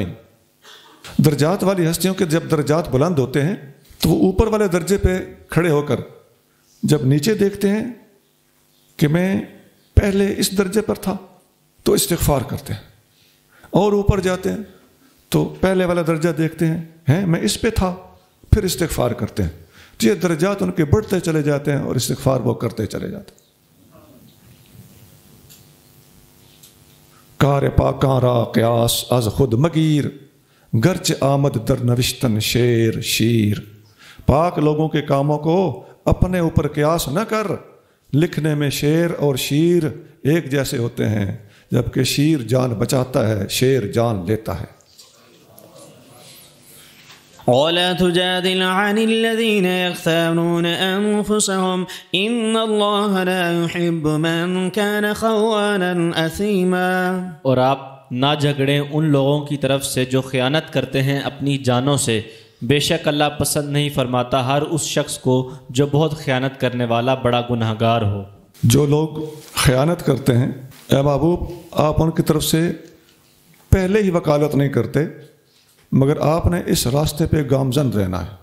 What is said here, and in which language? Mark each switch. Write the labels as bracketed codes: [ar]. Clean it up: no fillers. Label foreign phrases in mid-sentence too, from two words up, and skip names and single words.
[ur] درجات والی ہستیوں کے جب درجات بلند ہوتے ہیں تو وہ اوپر والے درجے پہ کھڑے ہو کر جب نیچے دیکھتے ہیں کہ میں پہلے اس درجے پر تھا تو استغفار کرتے ہیں، اور اوپر جاتے ہیں تو پہلے والا درجہ دیکھتے ہیں میں اس پہ تھا، پھر استغفار کرتے ہیں۔ یہ درجات ان کے بڑھتے چلے جاتے ہیں اور استغفار وہ کرتے چلے جاتے ہیں۔ [fa] کار پاکاں را قیاس از خود مگیر، گرچہ آمد در نوشتن شیر شیر۔ [ur] پاک لوگوں کے کاموں کو اپنے اوپر قیاس نہ کر، لکھنے میں شیر اور شیر ایک جیسے ہوتے ہیں، جبکہ شیر جان بچاتا ہے، شیر جان لیتا ہے۔ [ar] ولا تجادل عن الذين يختانون أنفسهم إن الله لا يحب من كان خوانا أثيما۔ [ur] اور آپ نہ جھگڑیں ان لوگوں کی طرف سے جو خیانت کرتے ہیں اپنی جانوں سے، بے شک اللہ پسند نہیں فرماتا ہر اس شخص کو جو بہت خیانت کرنے والا بڑا گنہگار ہو۔ جو لوگ خیانت کرتے ہیں، اے محبوب آپ ان کی طرف سے پہلے ہی وکالت نہیں کرتے، مگر آپ نے اس راستے پہ گامزن رہنا ہے۔